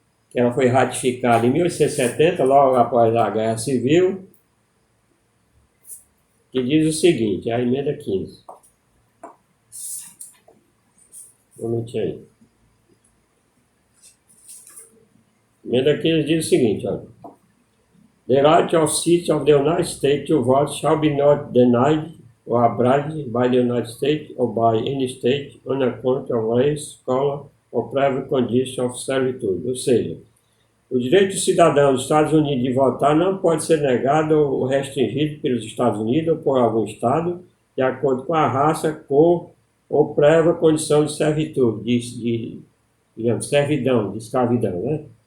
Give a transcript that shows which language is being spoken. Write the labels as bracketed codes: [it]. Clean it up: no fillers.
[pt] Que ela foi ratificada em 1870, logo após a Guerra Civil, que diz o seguinte, a emenda 15. Um minutinho aí. A emenda 15 diz o seguinte, olha. [en] The right of citizens of the United States to vote shall be not denied or abridged by the United States or by any state on account of race, color or private condition of servitude. [pt] Ou seja, o direito do cidadão dos Estados Unidos de votar não pode ser negado ou restringido pelos Estados Unidos ou por algum estado de acordo com a raça, cor ou prévia condição de servitude, digamos, servidão, de escravidão, né?